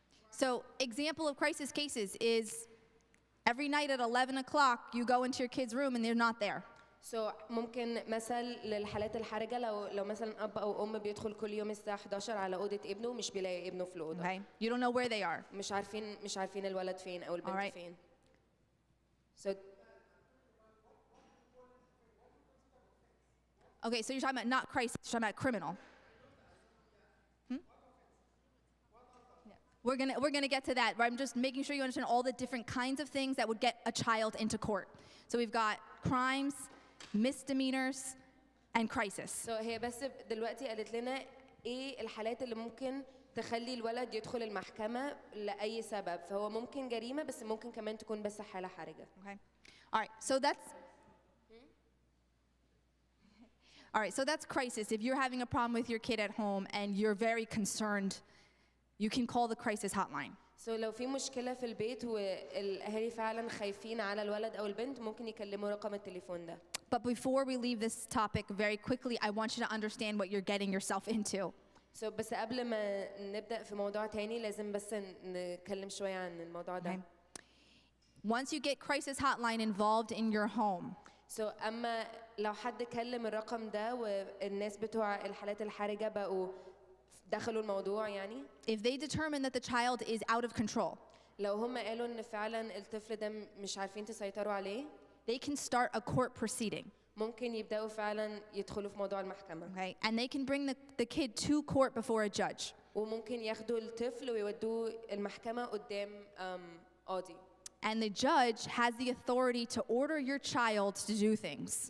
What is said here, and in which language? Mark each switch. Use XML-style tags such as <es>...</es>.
<en>So, example of crisis cases is every night at 11 o'clock you go into your kid's room and they're not there.</en> <ar>So ممكن مثل للحالات الحرجة لو مثلا أب أو أم بيدخل كل يوم الساعة 11 على أوضة ابنه ومش بيلاقي ابنه في الأوضة.</ar> <en>Okay. You don't know where they are.</en> <ar>مش عارفين الولد فين أو البنت فين. So</ar> <en>Okay, so you're talking about not crisis, you're talking about criminal. We're gonna get to that, but I'm just making sure you understand all the different kinds of things that would get a child into court. So we've got crimes, misdemeanors, and crisis.</en> <ar>So هي بس دلوقتي قالت لنا إيه الحالات اللي ممكن تخلي الولد يدخل المحكمة لأي سبب. فهو ممكن جريمة بس ممكن كمان تكون بس حالة حرجة.</ar> <en>Okay. All right. So that's crisis. If you're having a problem with your kid at home and you're very concerned, you can call the crisis hotline.</en> <ar>So لو في مشكلة في البيت والأهالي فعلا خايفين على الولد أو البنت ممكن يكلموا رقم التليفون ده.</ar> <en>But before we leave this topic very quickly, I want you to understand what you're getting yourself into.</en> <ar>So بس قبل ما نبدأ في موضوع تاني لازم بس نتكلم شوية عن الموضوع ده.</ar> <en>Okay. Once you get crisis hotline involved in your home.</en> <ar>So أما لو حد كلم الرقم ده والناس بتوع الحالات الحرجة بقوا دخلوا الموضوع يعني.</ar> <en>If they determine that the child is out of control.</en> <ar>لو هم قالوا إن فعلا الطفل ده مش عارفين تسيطروا عليه.</ar> <en>They can start a court proceeding.</en> <ar>ممكن يبدأوا فعلا يدخلوا في موضوع المحكمة.</ar> <en>Okay, and they can bring the kid to court before a judge.</en> <ar>وممكن ياخدوا الطفل ويودوه المحكمة قدام قاضي.</ar> <en>And the judge has the authority to order your child to do things.</en>